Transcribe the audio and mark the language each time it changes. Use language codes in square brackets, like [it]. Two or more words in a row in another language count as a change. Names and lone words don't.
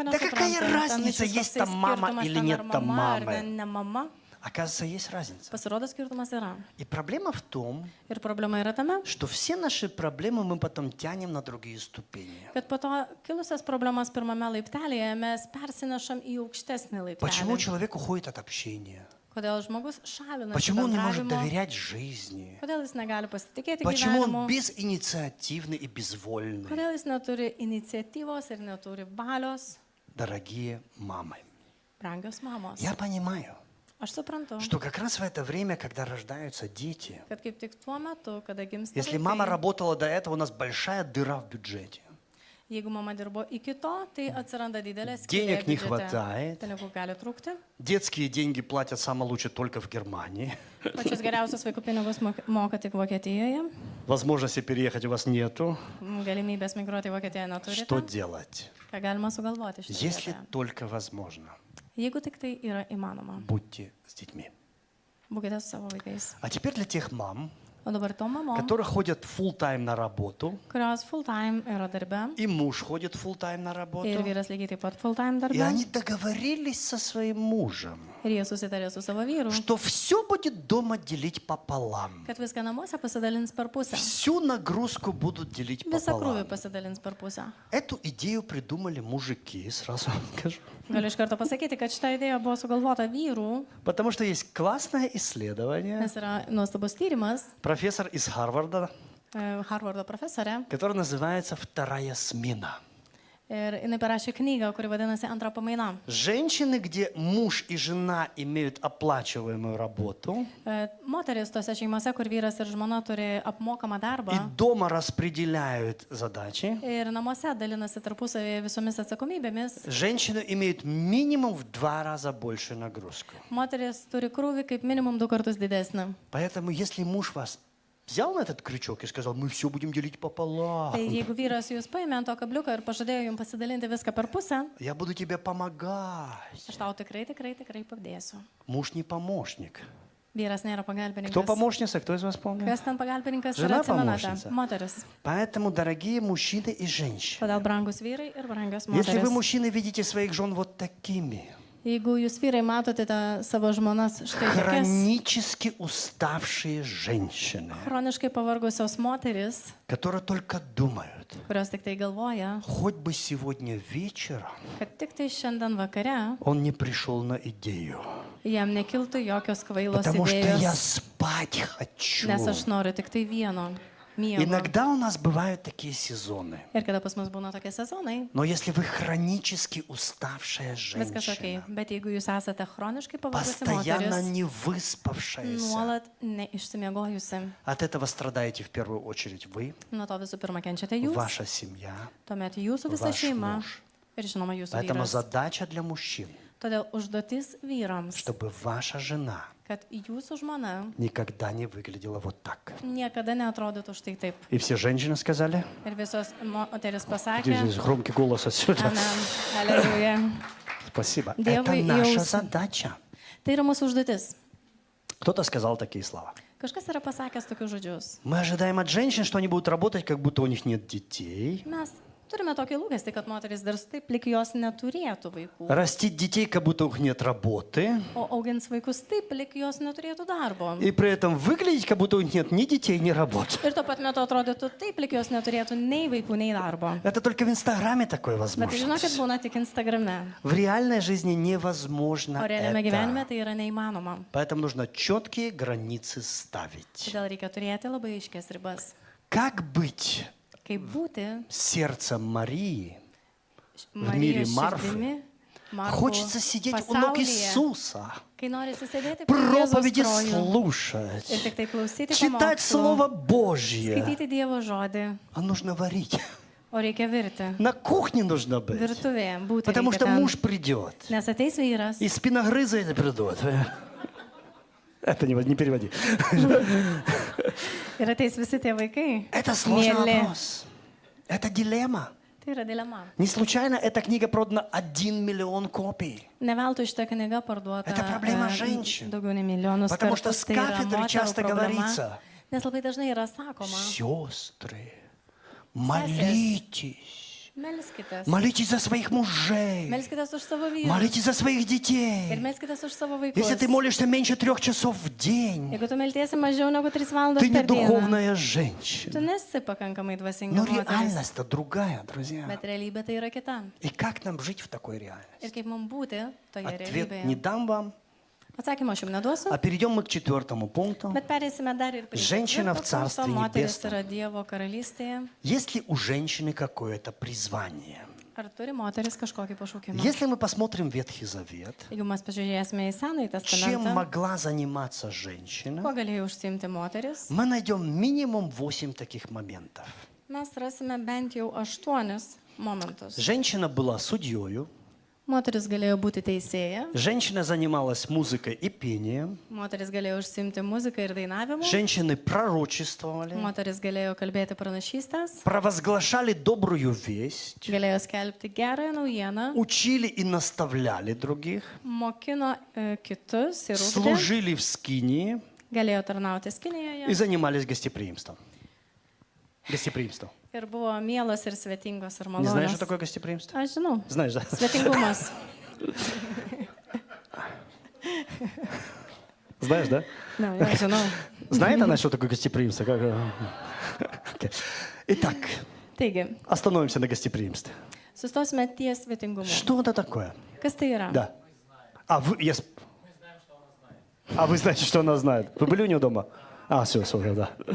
[ru] Да [lt] nesupranta. [ru] какая [lt] Ten [ru] разница, [lt] išvis [ru] есть [lt] koksai [ru] там мама [lt] skirtumas, [ru] или [lt] ten [ru] нет [lt] ar [ru] там [lt] mama, ar [ru] мамы. [lt] ten ne mama. [ru] Оказывается, есть разница. [lt] Pasirodo, skirtumas yra. [ru] И проблема в том, [lt] Ir problema yra tame, [ru] что все наши проблемы мы потом тянем на другие ступени. [lt] kad po to kilusias problemas pirmame laiptelėje mes persinešam į aukštesnį [ru] Почему [lt] laiptelį. [ru] человек уходит от общения? [lt] Kodėl žmogus šalinasi [ru] Почему он не может [lt] bendravimo, [ru] доверять жизни? [lt] kodėl jis negali pasitikėti [ru] Почему он [lt] gyvenimu, [ru] безинициативный и безвольный? [lt] kodėl jis neturi iniciatyvos ir neturi valios. [ru] Дорогие мамы, [lt] Brangios mamos. [ru] я понимаю, [lt] Aš suprantu, [ru] что как раз в это время, когда рождаются дети, [lt] kad kaip tik tuo metu, kada gimsta [ru] если мама [lt] vaikai, [ru] работала до этого, у нас большая дыра в бюджете. [lt] jeigu mama dirbo iki to, tai atsiranda didelė [ru] Денег не [lt] skylė biudžete. [ru] хватает. [lt] Pinigų gali trūkti. [ru] Детские деньги платят самое лучшее только в Германии. [lt] Pačius geriausius vaikų pinigus moka tik Vokietijoje. [ru] Возможности переехать у вас нету. [lt] Galimybės migruoti į Vokietiją neturite. [ru] Что делать? [lt] Ką galima sugalvoti šitą [ru] Если [lt] vietoje? [ru] только возможно, [lt] Jeigu tik tai yra įmanoma, [ru] будьте с детьми. [lt] būkite su savo vaikais. [ru] А теперь для тех мам, [lt] O dabar tom mamom, [ru] которые ходят full-time на работу, [lt] kurios [en] full time [lt] yra darbe [ru] и муж ходит full-time на [lt] ir [ru] работу, [lt] vyras lygiai taip pat [en] full time [ru] и [lt] darbe. [ru] они договорились со своим мужем, [lt] Ir jie susitarė su savo vyru, [ru] что все будет дома делить пополам. [lt] kad viską namuose pasidalins per pusę. [ru] Всю нагрузку будут делить [lt] Visą krūvį [ru] пополам. [lt] pasidalins per pusę. [ru] Эту идею придумали мужики, сразу вам скажу. [lt] Galiu iš karto pasakyti, kad šita idėja buvo sugalvota vyrų, [ru] Потому что есть классное исследование, [lt] nes yra nuostabus tyrimas, [ru] профессор из Харварда, [lt] Harvardo profesorė, [ru] который называется «Вторая смена». [lt] ir jinai parašė knygą, kuri vadinasi Antra pamaina. [ru] Женщины, где муж и жена имеют оплачиваемую работу, [lt] Moteris tose šeimose, kur vyras ir žmona turi apmokamą darbą [ru] и дома распределяют задачи, [lt] ir namuose dalinasi tarpusavėje visomis atsakomybėmis, [ru] женщины имеют минимум в 2 раза большую нагрузку. [lt] moteris turi krūvį kaip minimum 2 kartus didesnį. [ru] Поэтому, если муж вас взял на этот крючок и сказал, мы все будем делить пополам, [lt] Tai jeigu vyras jūs paėmė ant to kabliuko ir pažadėjo jums pasidalinti viską per pusę, [ru] я буду тебе помогать. [lt] aš tau tikrai padėsiu. [ru] Муж не помощник. [lt] Vyras nėra [ru] Кто [lt] pagalbininkas. [ru] помощница, кто из вас помнит? [lt] Kas ten pagalbininkas [ru] Žena [lt] yra, atsimenate? [ru] помощница. [lt] Moteris. [ru] Поэтому, дорогие мужчины и женщины, [lt] Todėl brangus vyrai ir brangios [ru] если вы, [lt] moteris. [ru] мужчины, видите своих жен вот такими, [lt] Jeigu jūs vyrai matote savo žmonas štai tokias [ru] хронически уставшие женщины, [lt] chroniškai pavargusios moteris, [ru] которые только думают, [lt] kurios tik tai galvoja, [ru] хоть бы сегодня вечером [lt] kad tik tai šiandien vakare [ru] он не пришел на идею, [lt] jam nekiltų jokios kvailos [ru] потому что я [lt] idėjos, [ru] спать хочу. [lt] nes aš noriu tik tai vieno miego. [ru] Иногда у нас бывают такие сезоны. [lt] Ir kada pas mus būna tokie sezonai, [ru] Но если вы хронически уставшая [lt] viskas ok. [ru] женщина, [lt] Bet jeigu jūs esate chroniškai pavargusi [ru] постоянно [lt] moteris, [ru] не выспавшаяся, [lt] nuolat neišsimiegojusi, [ru] от этого страдаете в первую очередь вы, [lt] nuo to visų pirma kenčiate jūs, [ru] ваша семья. [lt] tuomet jūsų visa [ru] Ваш [lt] šeima [ru] муж. [lt] ir žinoma jūsų [ru] Поэтому [lt] vyras. [ru] задача для мужчин, [lt] Todėl užduotis vyrams, [ru] чтобы ваша жена [lt] kad jūsų žmona [ru] никогда не выглядела вот так. [lt] niekada neatrodytų štai taip. [ru] И все женщины сказали, [lt] Ir visos moteris pasakė, [ru] здесь громкий голос отсюда. [lt] amen, aleluja. [ru] Спасибо. [lt] Dievui [ru] Это [lt] į [ru] наша [lt] ausį. [ru] задача. [lt] Tai yra mūsų užduotis. [ru] Кто-то сказал такие слова. [lt] Kažkas yra pasakęs tokius žodžius. [ru] Мы ожидаем от женщин, что они будут работать, как будто у них нет детей. [lt] Mes turime tokį lūkestį, kad moteris dirbs taip, lyg jos neturėtų vaikų. [ru] Растить детей, как будто у них нет работы. [lt] O augins vaikus taip, lyg jos neturėtų darbo. [ru] И при этом выглядеть, как будто у них нет ни детей, ни работы. [lt] Ir tuo pat metu atrodytų taip, lyg jos neturėtų nei vaikų, nei darbo. [ru] Это только в Инстаграме такое [lt] Bet [ru] возможно. [lt] žinokit, būna tik Instagrame. [ru] В реальной жизни невозможно [lt] O realiame gyvenime [ru] это. [lt] tai yra neįmanoma. [ru] Поэтому нужно четкие границы ставить. [lt] Todėl reikia turėti labai aiškias ribas. [ru] Как быть [lt] Kaip būti [ru] сердцем Марии в мире [lt] Marijos [ru] Марфы? [lt] širdimi, Marko [ru] Хочется сидеть у ног [lt] pasaulyje, [ru] Иисуса, [lt] kai norisi sėdėti prie Jėzaus [ru] проповеди [lt] kojų ir [ru] слушать, [lt] tik tai klausyti [ru] читать [lt] pamokslų, [ru] Слово Божье. [lt] skaityti Dievo žodį, [ru] А нужно варить. [lt] o reikia virti. [ru] На кухне нужно быть. [lt] Virtuvėje būti [ru] Потому [lt] reikia [ru] что [lt] ten. [ru] муж придет. [lt] Nes ateis vyras [ru] И спиногрызы это придут. Это не переводи. [lt] Ir ateis visi tie vaikai. [ru] Это сложный [lt] mieli. [ru] вопрос. Это дилемма. [lt] Tai yra dilema. [ru] Не случайно эта книга продана 1 миллион копий. [lt] Ne veltui šitą knygą parduota [ru] Это проблема женщин. [lt] daugiau nei milijonus [ru] Потому что [lt] kartų. [ru] с [lt] Tai yra [ru] кафедры [lt] moterų [ru] часто [lt] problema. [ru] говорится: [lt] Nes labai dažnai yra sakoma, [ru] сестры, молитесь. [lt] melskitės. [ru] Молитесь за своих мужей. [lt] Melskitės už savo vyrus. [ru] Молитесь за своих [lt] Ir [ru] детей. [lt] melskitės už savo vaikus. [ru] Если ты молишься меньше 3 часов в день, [lt] Jeigu tu meltiesi mažiau negu 3 valandas [ru] ты не [lt] per dieną, [ru] духовная [lt] tu [ru] женщина. [lt] nesi pakankamai dvasinga [ru] Но [lt] moteris. [ru] реальность-то другая, друзья. [lt] Bet realybė tai yra kita. [ru] И как нам жить в такой реальности? [lt] Ir kaip mums būti toje [ru] Ответ не [lt] realybėje. [ru] дам вам. [lt] Atsakymą aš jums neduosiu. [ru] А перейдем мы к 4 пункту. [lt] Bet perėsime dar ir prie [ru] Женщина в [lt] ketvirto [ru] Царстве [lt] punkto. Moteris [ru] Небесном. [lt] yra Dievo karalystėje. [ru] Есть ли у женщины какое-то призвание? [lt] Ar turi moteris kažkokį pašaukimą? [ru] Если мы посмотрим Ветхий Завет, [lt] Jeigu mes pažiūrėsime į Senąjį [ru] чем [lt] testamentą, [ru] могла заниматься [lt] kuo [ru] женщина, [lt] galėjo užsiimti moteris, [ru] мы найдем минимум 8 таких моментов. [lt] mes rasime bent jau 8 momentus. [ru] Женщина была судьей, [lt] Moteris galėjo būti teisėja, [ru] женщина занималась музыкой и пением, [lt] moteris galėjo užsiimti muziką ir dainavimu, [ru] женщины пророчествовали, [lt] moteris galėjo kalbėti pranašystės, [ru] провозглашали добрую весть, [lt] galėjo skelbti gerąją naujieną, [ru] учили и наставляли других, [lt] mokino kitus ir ugdė, [ru] служили в скинии [lt] galėjo tarnauti [ru] и [lt] Skinijoje [ru] занимались гостеприимством. Гостеприимством. [lt] ir buvo mielas ir svetingos ir [ru] Не знаешь, что [lt] malonus. [ru] такое гостеприимство? [lt] Aš žinau. [ru] Знаешь, да? [lt] Svetingumas. [ru] Знаешь, да? [lt] Na, aš žinau. [ru] Знает она, что такое гостеприимство? Окей. Итак, [lt] Taigi, [ru] остановимся на гостеприимстве. [lt] sustosime ties svetingumu. [ru] Что это такое? [lt] Kas tai yra? [ru] Да. А вы знаете, что она знает? Вы были у нее дома? Все, да.